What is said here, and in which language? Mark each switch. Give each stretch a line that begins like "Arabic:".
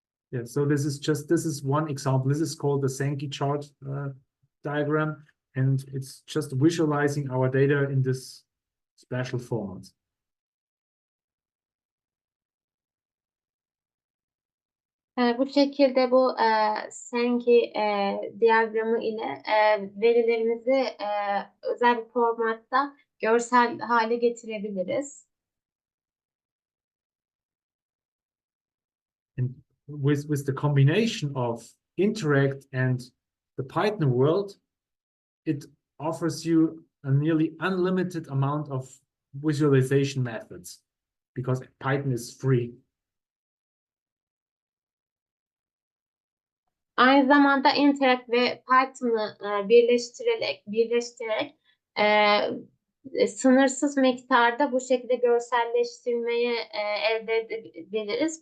English: Yeah, so this is one example. This is called the Sankey chart diagram, and it's just visualizing our data in this special format.
Turkish: Bu şekilde bu SMI diyagramı ile verilerimizi özel bir formatta görsel hale getirebiliriz.
English: And with the combination of Interact and the Python world, it offers you a nearly unlimited amount of visualization methods because Python is free.
Turkish: Aynı zamanda Interact ve Python'ı birleştirerek sınırsız miktarda bu şekilde görselleştirmeyi elde edebiliriz.